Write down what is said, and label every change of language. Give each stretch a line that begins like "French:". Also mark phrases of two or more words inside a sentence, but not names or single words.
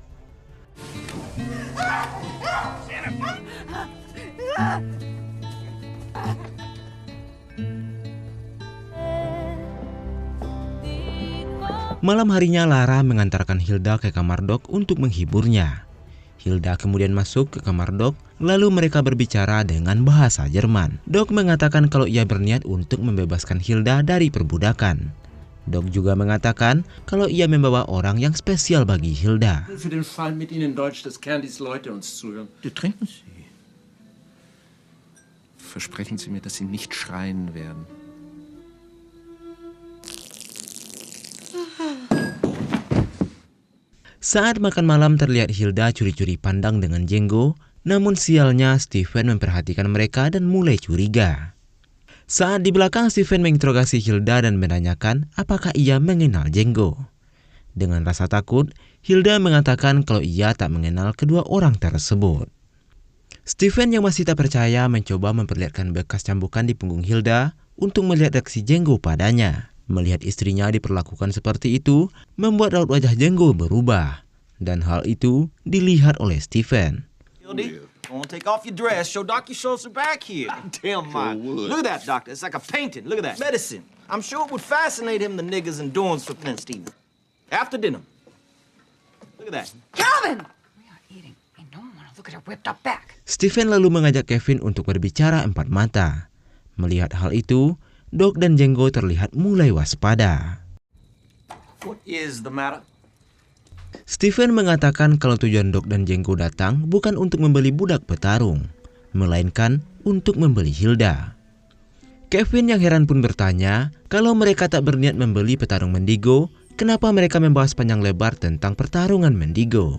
Indonesian: Malam harinya Lara mengantarkan Hilda ke kamar Doc untuk menghiburnya. Hilda kemudian masuk ke kamar Doc, lalu mereka berbicara dengan bahasa Jerman. Doc mengatakan kalau ia berniat untuk membebaskan Hilda dari perbudakan. Doc juga mengatakan kalau ia membawa orang yang spesial bagi Hilda.
German: Für den Fall mit Ihnen Deutsch, dass Candys Leute uns zuhören. Trinken Sie. Versprechen Sie mir, dass Sie nicht schreien werden.
Indonesian: Saat makan malam terlihat Hilda curi-curi pandang dengan Django, namun sialnya Stephen memperhatikan mereka dan mulai curiga. Saat di belakang, Stephen menginterogasi Hilda dan menanyakan apakah ia mengenal Django. Dengan rasa takut, Hilda mengatakan kalau ia tak mengenal kedua orang tersebut. Stephen yang masih tak percaya mencoba memperlihatkan bekas cambukan di punggung Hilda untuk melihat reaksi Django padanya. Melihat istrinya diperlakukan seperti itu, membuat raut wajah Django berubah. Dan hal itu dilihat oleh Stephen.
English: Go on, take off your dress. Show Doc you showed some back here. Damn, my. Look at that, doctor. It's like a painting. Look at that. Medicine. I'm sure it would fascinate him, the niggas and doings for Flint Stevens. After dinner. Look at that. Calvin! We are eating. Ain't no one wanna look at her whipped up back.
Indonesian: Stephen lalu mengajak Kevin untuk berbicara empat mata. Melihat hal itu, Doc dan Django terlihat mulai waspada.
English: What is the matter?
Indonesian: Stephen mengatakan kalau tujuan Doc dan Django datang bukan untuk membeli budak petarung, melainkan untuk membeli Hilda. Kevin yang heran pun bertanya kalau mereka tak berniat membeli petarung Mendigo, kenapa mereka membahas panjang lebar tentang pertarungan Mendigo.